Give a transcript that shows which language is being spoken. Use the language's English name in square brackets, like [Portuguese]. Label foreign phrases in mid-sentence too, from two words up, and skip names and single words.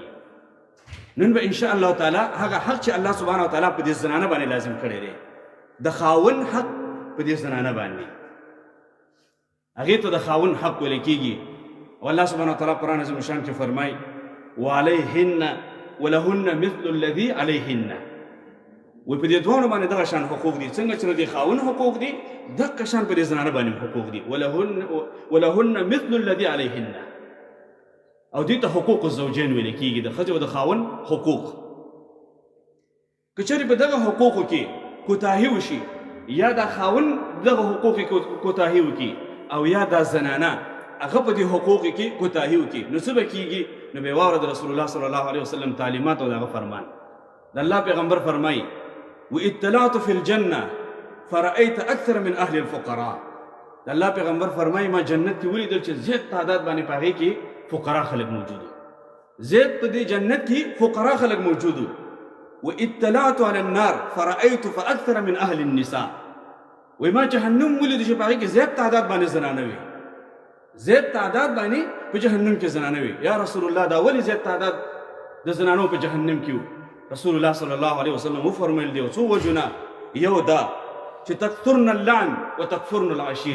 [Pashto] نن به [Arabic] انشاء الله تعالی [Pashto] هغه حق چې الله [Arabic] سبحانه وتعالی [Pashto] په دې زنانه باندې لازم کړی دی، د خاوند حق په دې زنانه باندې، هغې ته د خاوند حق ویل کېږي. او الله [Arabic] سبحانه وتعالی [Pashto] قرآن عظیم الشان کې فرمایي [Arabic] وعلیهن ولهن مثل الذي علیهن. [Pashto] وی په دې دواړو باندې دغه شان حقوق دي، څنګه چې د خاوند حقوق دي دغه شان په دې زنانه باندې حقوق دي. [Arabic] ولهن مثل الذي علیهن. [Pashto] او دې ته [Arabic] حقوق الزوجین [Pashto] ویل کېږي، د ښځې او د خاوند حقوق. که چېرې په دغه حقوقو کې کوتاهي وشي یا د خاوند دغه حقوق کې کوتاهي وکړي او یا د زنانه هغه په دې حقوقو کې کوتاهي وکړي نو څه به کېږي؟ نو بیا واوره د رسول الله [Arabic] صلی الله علیه وسلم [Pashto] تعلیمات او دغه فرمان. د الله پیغمبر فرمایي [Arabic] واطلعت في الجنه فرأيت اكثر من اهل الفقراء. [Pashto] د الله پیغمبر فرمایي ما جنت کې ولیدل چې زیات تعداد باندې په هغې کې فقراء خلک موجود وو، زیات په دې جنت کې فقراء خلک موجود وو. [Arabic] واطلعت على النار فرأيت فاكثر من اهل النساء. [Pashto] وی ما جهنم ولیدل چې په هغې کې زیات تعداد باندې زنانه وي، زیات تعداد باندې په جهنم کې زنانه وي. یا رسول الله دا ولې زیات تعداد د زنانو په جهنم کې وو؟ رسول الله [Arabic] صلی الله علیه وسلم [Pashto] وفرمایل دی څو وجونه، یو دا چې [Arabic] تکثرن اللعن وتکفرن العشیر.